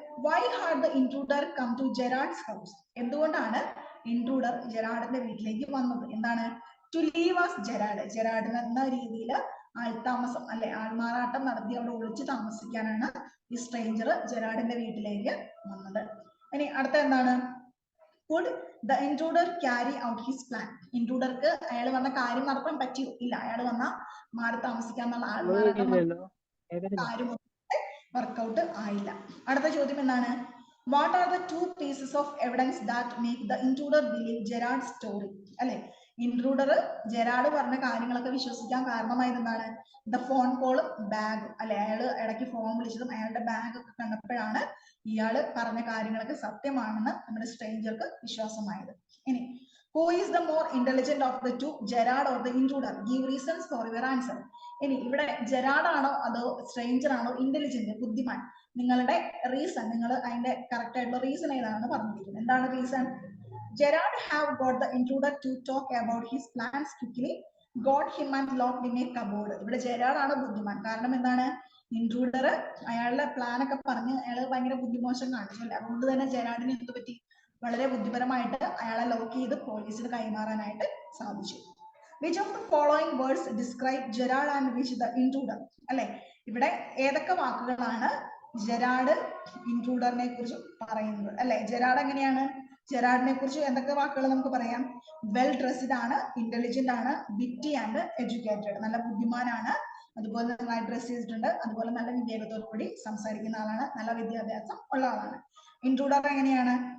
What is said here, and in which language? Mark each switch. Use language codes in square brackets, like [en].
[en] Why had the intruder come to Gerard's house? [ml] എന്തുകൊണ്ടാണ് intruder ജെറാഡിന്റെ വീട്ടിലേക്ക് വന്നത്? എന്താണ്? [en] To live as Gerard. [ml] ജെറാഡിന് എന്ന രീതിയിൽ ആൾതാമസം അല്ലെ, ആൾമാറാട്ടം നടത്തി അവിടെ ഒളിച്ചു താമസിക്കാനാണ് ഈ സ്ട്രേഞ്ചർ ജെറാഡിന്റെ വീട്ടിലേക്ക് വന്നത്. ഇനി അടുത്ത എന്താണ്? [en] Could the intruder carry out his plan? [ml] ഇൻട്രൂഡർക്ക് അയാൾ വന്ന കാര്യം നടത്താൻ പറ്റിയോ? ഇല്ല. അയാൾ വന്ന മാറി താമസിക്കാന്നുള്ള ആൾമാറാട്ടം കാര്യം വർക്കൗട്ട് ആയില്ല. അടുത്ത ചോദ്യം എന്താണ്? [en] What are the 2 pieces of evidence that make the intruder believe Gerard's story? [ml] അല്ലെ, ഇൻട്രൂഡർ ജെറാഡ് പറഞ്ഞ കാര്യങ്ങളൊക്കെ വിശ്വസിക്കാൻ കാരണമായത് എന്താണ്? ദ ഫോൺ കോളും ബാഗും അല്ലെ. അയാൾ ഇടയ്ക്ക് ഫോൺ വിളിച്ചതും അയാളുടെ ബാഗ് ഒക്കെ കണ്ടപ്പോഴാണ് ഇയാള് പറഞ്ഞ കാര്യങ്ങളൊക്കെ സത്യമാണെന്ന് നമ്മുടെ സ്ട്രേഞ്ചർക്ക് വിശ്വാസമായത്. [en] ഇനി who is the more intelligent of the two, Gerard or the intruder? Give reasons for your answer. [ml] ഇനി ഇവിടെ ജെറാഡ് ആണോ അതോ സ്ട്രേഞ്ചർ ആണോ ഇന്റലിജന്റ്, ബുദ്ധിമാൻ? നിങ്ങളുടെ റീസൺ, നിങ്ങൾ അതിന്റെ കറക്റ്റ് ആയിട്ടുള്ള റീസൺ ഏതാണെന്ന് പറഞ്ഞിരിക്കുന്നത്. എന്താണ് reason? [en] Gerard have got the intruder to talk about his plans quickly, got him and locked in a cupboard. [ml] ഇവിടെ ജെറാഡ് ആണ് ബുദ്ധിമാൻ. കാരണം എന്താണ്? ഇൻട്രൂഡർ അയാളുടെ പ്ലാൻ ഒക്കെ പറഞ്ഞ് അയാൾ ഭയങ്കര ബുദ്ധിമോശം കാണിച്ചില്ല. അതുകൊണ്ട് തന്നെ ജെറാഡിന് എന്ത് പറ്റി? വളരെ ബുദ്ധിപരമായിട്ട് അയാളെ ലോക്ക് ചെയ്ത് പോലീസിന് കൈമാറാനായിട്ട് സാധിച്ചു. [en] Which of the following words describe Gerard and which the intruder? [ml] അല്ലെ, ഇവിടെ ഏതൊക്കെ വാക്കുകളാണ് ജെറാഡ് ഇൻട്രൂഡറിനെ കുറിച്ച് പറയുന്നത്? അല്ലെ, ജെറാഡ് എങ്ങനെയാണ്? ജെറാഡിനെ കുറിച്ച് എന്തൊക്കെ വാക്കുകൾ നമുക്ക് പറയാം? [en] Well dressed ആണ്, intelligent ആണ്, witty and educated. [ml] നല്ല ബുദ്ധിമാനാണ്, അതുപോലെ നന്നായി ഡ്രസ് ചെയ്തിട്ടുണ്ട്, അതുപോലെ നല്ല വിവേകത്തോടു കൂടി സംസാരിക്കുന്ന ആളാണ്, നല്ല വിദ്യാഭ്യാസം ഉള്ള ആളാണ്. ഇൻട്രൂഡർ എങ്ങനെയാണ്?